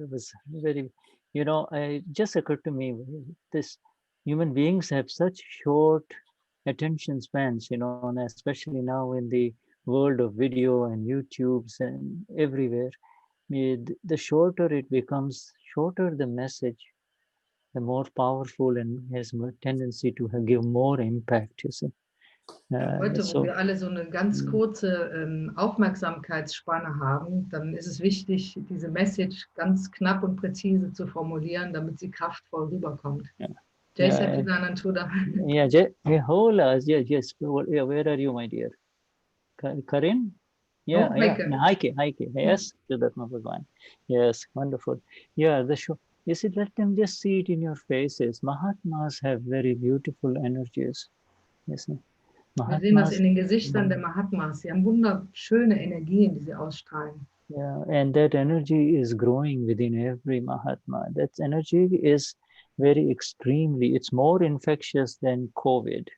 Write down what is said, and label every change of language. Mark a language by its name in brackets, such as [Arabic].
[English] It was very, it just occurred to me, this human beings have such short attention spans, and especially now in the world of video and YouTubes and everywhere. The shorter it becomes, shorter the message, the more powerful and has more tendency to give more impact, you see. [German] Heute, wo wir alle so eine ganz kurze Aufmerksamkeitsspanne haben, dann ist es wichtig, diese Message ganz knapp und präzise zu formulieren, damit sie kraftvoll rüberkommt. [English] Jay said to Shuddha. Yeah, hola, yes. Where are you, my dear? Karin? Yeah, Heike. Yes, Vishuddhatma Bhagwan. Yes, wonderful. Yeah, the show. You see, let them just see it in your faces. Mahatmas have very beautiful energies. Yes. [German] Wir sehen das in den Gesichtern der Mahatmas. Sie haben wunderschöne Energien, die sie ausstrahlen. [English] Yeah, and that energy is growing within every Mahatma. That energy is very extremely, it's more infectious than COVID.